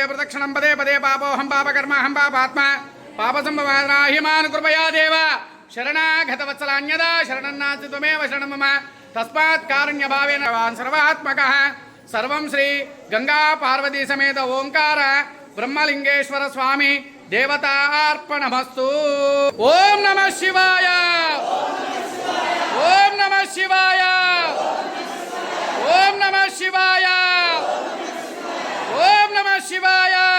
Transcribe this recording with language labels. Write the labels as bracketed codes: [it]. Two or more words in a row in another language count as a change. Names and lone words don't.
[sa] प्रदक्षिणं पदे पदे पापोऽहं पापकर्म अहं पापात्मा पापसंभवाहिमान् कृपया देव शरणागतवत्सलान्यदा शरणं नास्ति त्वमेव शरणं मम तस्मात् कारुण्यभावेन सर्वात्मकः సర్వం శ్రీ గంగా పార్వతీ సమేత ఓంకార బ్రహ్మలింగేశ్వర స్వామి దేవతార్పణమస్తు. ఓం నమః శివాయ, ఓం నమః శివాయ, ఓం నమః శివాయ, ఓం నమః శివాయ.